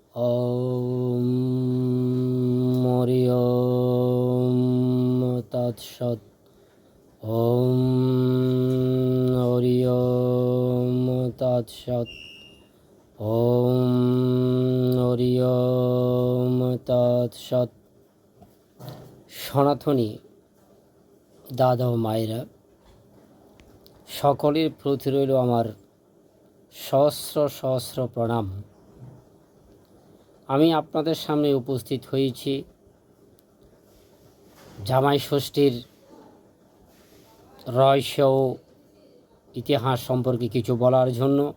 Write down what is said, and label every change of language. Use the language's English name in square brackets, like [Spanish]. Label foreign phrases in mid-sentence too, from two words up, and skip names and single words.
[Sanskrit] ॐ हरिओम तत्सत्। ॐ हरिओम तत्सत्। ॐ हरिओम तत्सत्। [Bangla] সনাতনী দাদা ও মায়েরা, সকলের প্রতি রইল আমার সহস্র সহস্র প্রণাম। আমি আপনাদের সামনে উপস্থিত হয়েছি জামাই ষষ্ঠীর রহস্য ও ইতিহাস সম্পর্কে কিছু বলার জন্য।